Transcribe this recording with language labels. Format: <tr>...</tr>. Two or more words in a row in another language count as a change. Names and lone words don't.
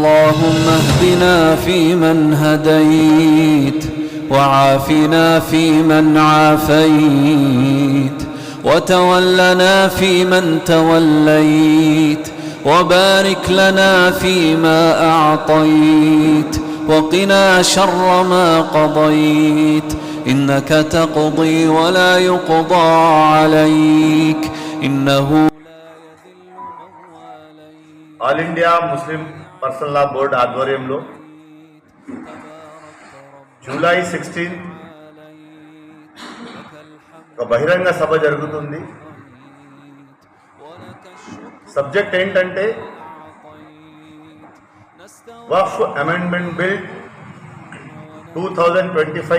<ar>اللهم اهدنا فيمن هديت وعافنا فيمن عافيت وتولنا فيمن توليت وبارك لنا فيما أعطيت وقنا شر ما قضيت إنك تقضي ولا يقضى عليك إنه</ar> <te>ఆల్ ఇండియా ముస్లిం పర్సనల్ లా బోర్డు ఆధ్వర్యంలో జూలై 16 ఒక బహిరంగ సభ జరుగుతుంది. సబ్జెక్ట్ ఏంటంటే వక్ఫ్ అమెండ్మెంట్ బిల్ 2025.</te>